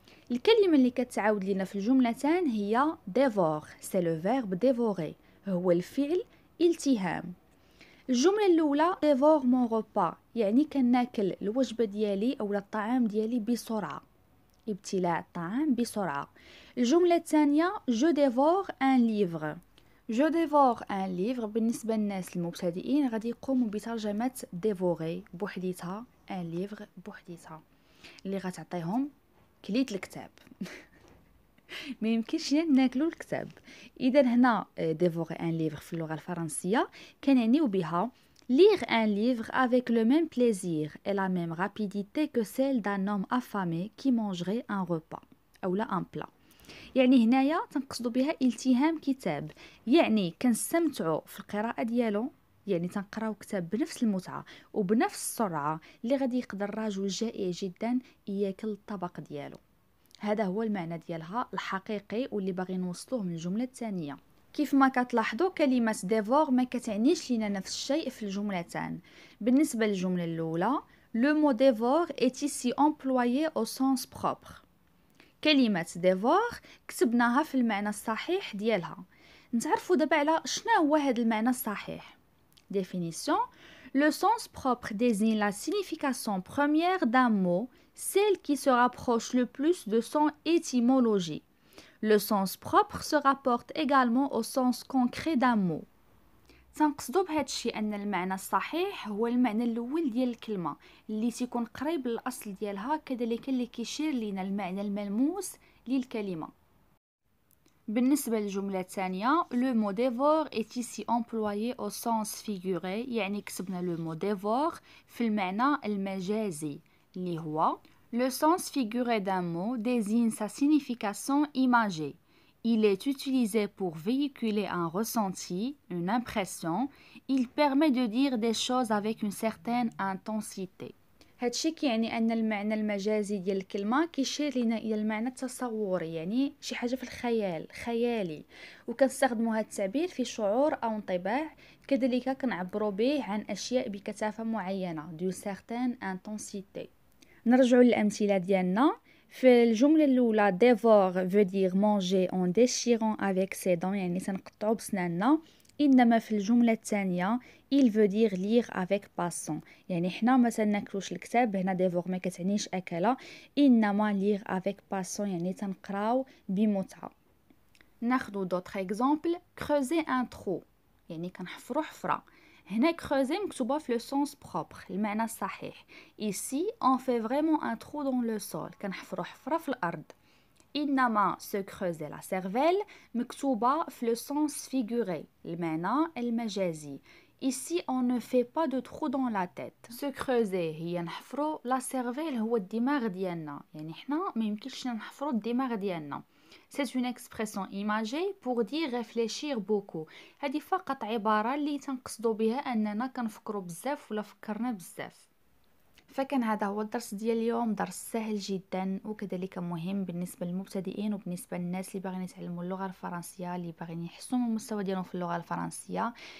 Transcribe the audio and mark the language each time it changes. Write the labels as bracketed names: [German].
[Arabic] الكلمة اللي كتعاود لينا في الجملتان هي dévore، سي لو فيرب dévorer، هو الفعل التهام. الجملة الأولى [French] dévore mon repas، [Arabic] يعني كناكل الوجبة ديالي أو الطعام ديالي بسرعة، ابتلاع الطعام بسرعة. [French] الجملة الثانية je dévore un livre. je dévore un livre [Arabic] بالنسبة للناس المبتدئين غادي يقوموا بترجمة dévorer بوحديتها، un livre بوحديتها، اللي غتعطيهم كليت الكتاب. ما يمكنش ناكلوا الكتاب. اذا هنا [French] dévorer un livre [Arabic] في اللغه الفرنسيه كنعنيو بها [French] lire un livre avec le même plaisir et la même rapidité que celle d'un homme affamé qui mangerait un repas ou là un plat. [Arabic] يعني هنايا تنقصدوا بها التهام كتاب، يعني كنستمتعوا في القراءه ديالو، يعني تنقراو كتاب بنفس المتعه وبنفس السرعه اللي غادي يقدر راجل جائع جدا ياكل الطبق ديالو. هذا هو المعنى ديالها الحقيقي واللي باغي نوصلوه من الجمله الثانيه. كيف ما كتلاحظوا كلمه ديفور ما كتعنيش لينا نفس الشيء في الجملتان. بالنسبه للجمله الاولى [French] لو مو ديفور est ici employé au sens propre. [Arabic] كلمه ديفور كتبناها في المعنى الصحيح ديالها. نتعرفوا دابا على شنو هو هذا المعنى الصحيح. [French] Définition. Le sens propre désigne la signification première d'un mot, celle qui se rapproche le plus de son étymologie. Le sens propre se rapporte également au sens concret d'un mot. [Arabic] تنقصدو بهذا الشيء ان المعنى الصحيح هو المعنى الاول ديال الكلمه اللي تيكون قريب للاصل ديالها، كذلك اللي كيشير لينا المعنى الملموس للكلمه. بالنسبة للجملة الثانية [French] le mot dévore est ici employé au sens figuré، [Arabic] يعني كتبنا [French] le mot dévore [Arabic] في المعنى المجازي اللي هو [French] le sens figuré d'un mot désigne sa signification imagée. Il est utilisé pour véhiculer un ressenti, une impression. Il permet de dire des choses avec une certaine intensité. [Arabic] هادشي كيعني ان المعنى المجازي ديال الكلمه كيشير لنا الى المعنى التصوري، يعني شي حاجه في الخيال، خيالي، وكنستخدموا هذا التعبير في شعور او انطباع، كذلك كنعبروا به عن اشياء بكثافه معينه [French] دو سيغتان انتنسيتي. [Arabic] نرجعوا للامثله ديالنا. في الجمله الاولى [French] dévore veut dire manger en déchirant avec ses dents، [Arabic] يعني تنقطعوا بسناننا. انما في الجمله الثانيه [French] il veut dire lire avec passion، [Arabic] يعني حنا ما تناكلوش الكتاب، هنا dévore ما كتعنيش اكله، انما [French] lire avec passion [Arabic] يعني تنقراو بمتعه. ناخذ [French] d'autres exemples. creuser un trou، [Arabic] يعني كنحفروا حفره. هنا creuser مكتوبه في [French] le sens propre، [Arabic] المعنى الصحيح. [French] ici on fait vraiment un trou dans le sol، [Arabic] كنحفروا حفره في الارض. [French] إنما se creuser la cervelle [Arabic] مكتوبة في [French] le sens figuré، [Arabic] المعنى المجازي. [French] Ici on ne fait pas de trou dans la tête. se creuser [Arabic] هي نحفروا، [French] la cervelle [Arabic] هو الدماغ ديالنا، يعني حنا ما يمكنش نحفروا الدماغ ديالنا. [French] C'est une expression imagée pour dire réfléchir beaucoup. [Arabic] هذه فقط عبارة اللي تنقصدوا بها أننا كنفكروا بزاف ولا فكرنا بزاف. فكان هذا هو الدرس ديال اليوم، درس سهل جدا وكذلك مهم بالنسبه للمبتدئين وبالنسبه للناس اللي باغيين يتعلموا اللغه الفرنسيه، اللي باغيين يحسنوا من المستوى ديالهم في اللغه الفرنسيه.